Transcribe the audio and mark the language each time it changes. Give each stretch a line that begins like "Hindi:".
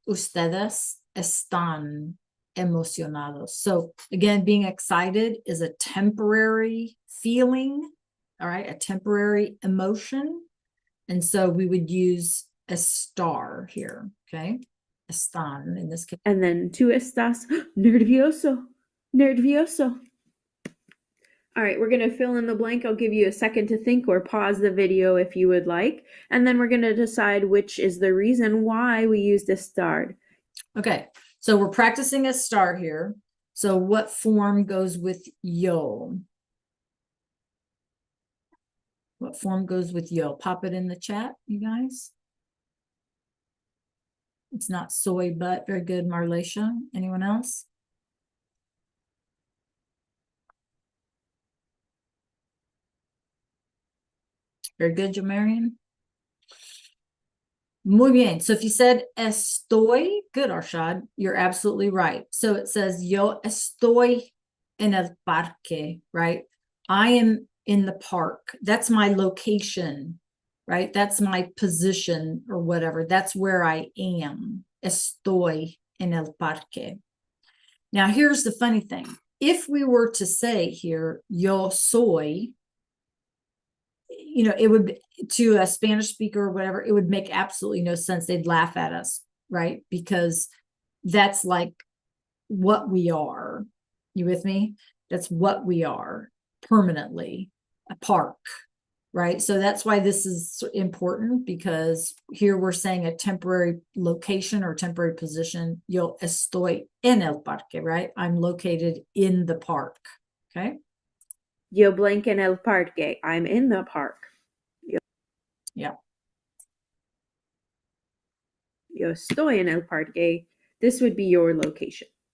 Spanish: Ustedes están emocionados.
English: So again, being excited is a temporary feeling, all right, a temporary emotion. And so we would use estar here, okay? Están in this case. And then
Spanish: tú estás nervioso, nervioso.
English: All right, we're going to fill in the blank. I'll give you a second to think or pause the video if you would like. And then we're going to decide which is the reason why we used estar. Okay, so we're practicing estar here. So what form goes with yo? What form goes with yo? Pop it in the chat, you guys. It's not soy, but very good, Marlacia. Anyone else? Very good, Jamarian.
Spanish: Muy bien.
English: So if you said estoy, good, Arshad, you're absolutely right. So it says
Spanish: yo estoy en el parque,
English: right? I am in the park. That's my location, right? That's my position or whatever. That's where I am.
Spanish: Estoy en el parque.
English: Now, here's the funny thing. If we were to say here,
Spanish: yo soy,
English: you know, it would, to a Spanish speaker or whatever, it would make absolutely no sense. They'd laugh at us, right? Because that's like what we are. You with me? That's what we are permanently, a park, right? So that's why this is important, because here we're saying a temporary location or temporary position.
Spanish: Yo estoy en el parque, right?
English: I'm located in the park, okay?
Spanish: Yo blank en el parque.
English: I'm in the park. Yeah.
Spanish: Yo estoy en el parque.
English: This would be your location.